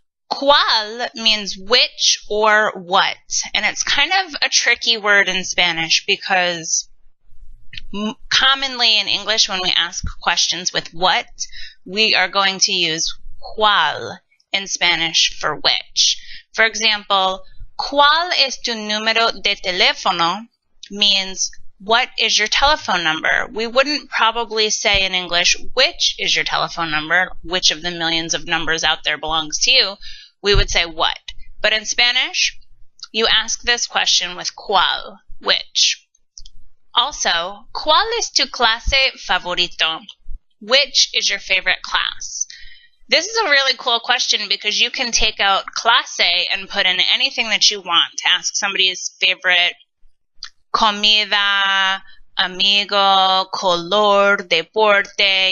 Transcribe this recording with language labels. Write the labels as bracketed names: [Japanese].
[English] ¿Cuál means which or what, and it's kind of a tricky word in Spanish because commonly in English when we ask questions with what, we are going to use ¿Cuál in Spanish for which. For example, [Spanish] ¿Cuál es tu número de teléfono? [English] Means what is your telephone number? We wouldn't probably say in English, which is your telephone number? Which of the millions of numbers out there belongs to you? We would say what. But in Spanish, you ask this question with ¿Cuál? Which. Also, [Spanish] ¿Cuál es tu clase favorito? [English] Which is your favorite class? This is a really cool question because you can take out clase and put in anything that you want to ask somebody's favorite comida, amigo, color, deporte.